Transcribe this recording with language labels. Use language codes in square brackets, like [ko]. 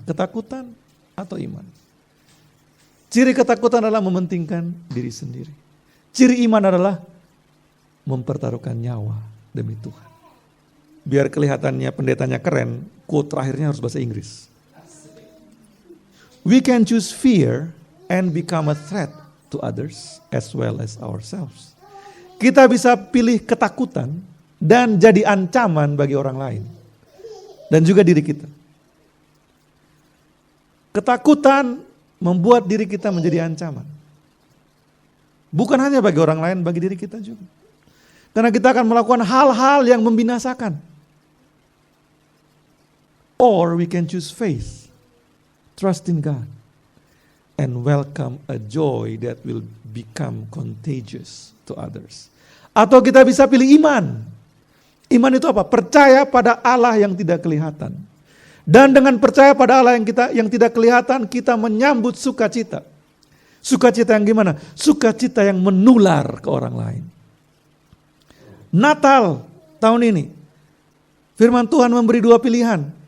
[id] Ketakutan atau iman? Ciri ketakutan adalah mementingkan diri sendiri. Ciri iman adalah mempertaruhkan nyawa demi Tuhan. Biar kelihatannya pendetanya keren, quote terakhirnya harus bahasa Inggris. [en] We can choose fear and become a threat to others as well as ourselves. [id] Kita bisa pilih ketakutan dan jadi ancaman bagi orang lain. Dan juga diri kita. Ketakutan membuat diri kita menjadi ancaman. Bukan hanya bagi orang lain, bagi diri kita juga. Karena kita akan melakukan hal-hal yang membinasakan. [en] Or we can choose faith, trust in God, and welcome a joy that will become contagious to others. [id] Atau kita bisa pilih iman. Iman itu apa? Percaya pada Allah yang tidak kelihatan. Dan dengan percaya pada Allah yang tidak kelihatan, kita menyambut sukacita. Sukacita yang gimana? Sukacita yang menular ke orang lain. Natal tahun ini, firman Tuhan memberi dua pilihan.